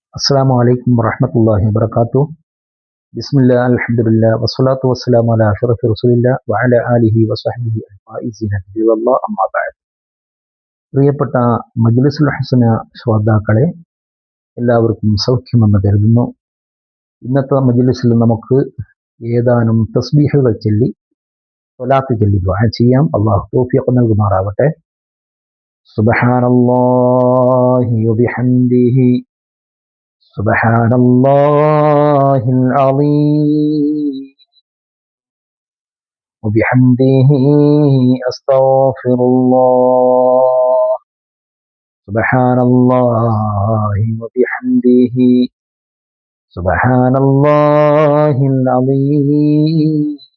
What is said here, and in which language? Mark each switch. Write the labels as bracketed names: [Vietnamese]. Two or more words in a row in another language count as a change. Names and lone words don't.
[Arabic] السلام عليكم ورحمة الله وبركاته. بسم الله الحمد لله والصلاة والسلام على أشرف رسول الله وعلى آله وصحبه الفائزين برضا الله أما بعد. [Malayalam] പ്രിയപ്പെട്ട മജ്ലിസുൽ ഹസന ശ്രോതാക്കളെ, എല്ലാവർക്കും സൗഖ്യമെന്ന് കരുതുന്നു. ഇന്നത്തെ മജ്ലിസിൽ നമുക്ക് ഏതാനും തസ്ബീഹുകൾ ചൊല്ലി സ്വലാത്ത് ചൊല്ലി ദുആ ചെയ്യാം. അല്ലാഹു തൗഫീഖ് നൽകുമാറാവട്ടെ. [Arabic] سبحان الله وبحمده سبحان الله العظيم وبحمده أستغفر الله سبحان الله وبحمده سبحان الله العظيم